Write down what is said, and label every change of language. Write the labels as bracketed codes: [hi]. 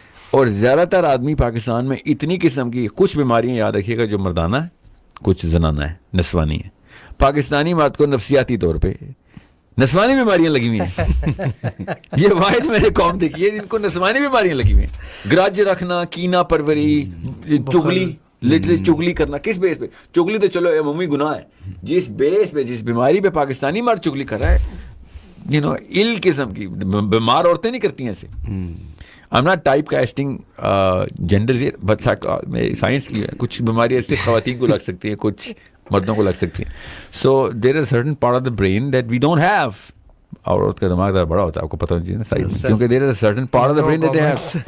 [ur] اور زیادہ تر آدمی پاکستان میں اتنی قسم کی کچھ بیماریاں, یاد رکھیے گا, جو مردانہ ہے, کچھ زنانہ ہے, نسوانی ہے. پاکستانی مرد کو نفسیاتی طور پہ نسوانی بیماریاں لگی ہوئی ہیں. یہ واحد میں نے قوم دیکھی ہے جن کو نسوانی بیماریاں لگی ہوئی ہیں. گرج رکھنا, کینہ پروری, چغلی, لٹرلی چغلی کرنا. کس بیس پہ چغلی؟ تو چلو عمومی گناہ ہے, جس بیس پہ, جس بیماری پہ پاکستانی مرد چغلی کر رہا ہے, یو نو, ال قسم کی بیمار عورتیں نہیں کرتی ہیں ایسے. [en] I'm not type casting genders here, but [ur] science کی ہے, کچھ بیماری ایسے خواتین کو لگ سکتی ہیں, کچھ مردوں کو لگ سکتی ہیں. [en] So there is a certain part of the brain that we don't have. [ur] اور عورت کا دماغ ذرا بڑا ہوتا ہے, آپ کو پتہ نہیں سائز, کیونکہ [en] there is a certain part of the brain that they have.